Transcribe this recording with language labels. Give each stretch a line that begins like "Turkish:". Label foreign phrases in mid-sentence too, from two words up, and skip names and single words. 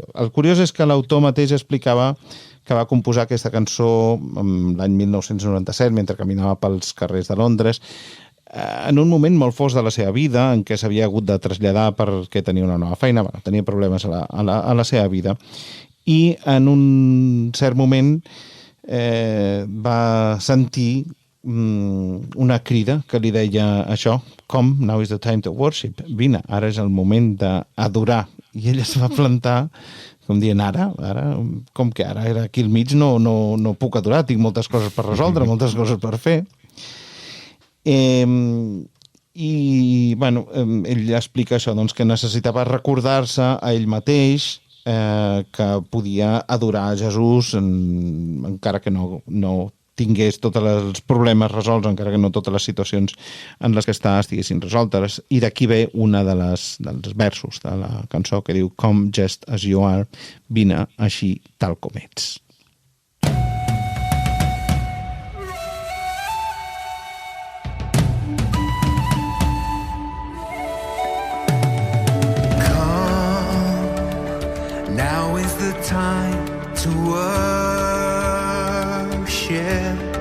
Catalan: El curiós és que l'autor mateix explicava que va composar aquesta cançó l'any 1997, mentre caminava pels carrers de Londres, en un moment molt fosc de la seva vida, en què s'havia hagut de traslladar perquè tenia una nova feina, tenia problemes a la seva vida, i en un cert moment va sentir una crida que li deia això,
English: Come, now is the time to worship.
Catalan: Vine, ara és el moment d'adorar. I ell es va plantar com dient, ara, com que ara era aquí al mig, no puc adorar, tinc moltes coses per resoldre, moltes coses per fer. I, bueno, ell explica això, doncs, que necessitava recordar-se a ell mateix que podia adorar a Jesús encara que no tingués tots els problemes resolts, encara que no totes les situacions en les que estiguessin resoltes. I d'aquí ve una dels versos de la cançó que diu
English: Come just as you are,
Catalan: vine així tal com ets.
English: Now is the time to worship.